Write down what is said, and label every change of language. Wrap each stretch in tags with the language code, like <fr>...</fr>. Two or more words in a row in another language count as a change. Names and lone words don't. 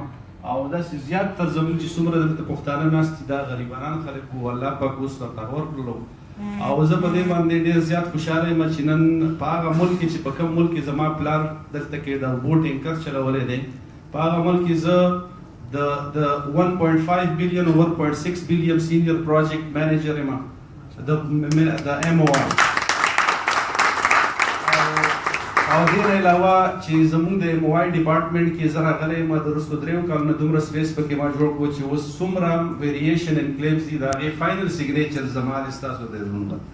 <ps>او داسې زیات تر زموږ چې څومره دلته پښتانه ناست دي دا غریبانان خلک وو الله پاک اوس ورته ورکړلو او زه په دې باندې ډېر زیات خوشاله یم چې نن په هغه ملک کې چې په کوم ملک کې زما پلار دلته کې د اوبو ټینکر چلولی دی په هغه ملک کې زه د 1.5 billion او 1.6 billion</ps> <en>senior project manager</en> <ps>یم د MOI او دې نه علاوه چې زموږ د MOI ډپارټمنټ کې زه راغلی یم د وروستو 3 کلونو دومره سپیس پکې ما جوړ کړو چې اوس څومره</ps> <en>variation in claims</en> <ps>دي د هغې</ps> <en>final signature</en> <ps>زما دی ستاسو د زړونو</ps>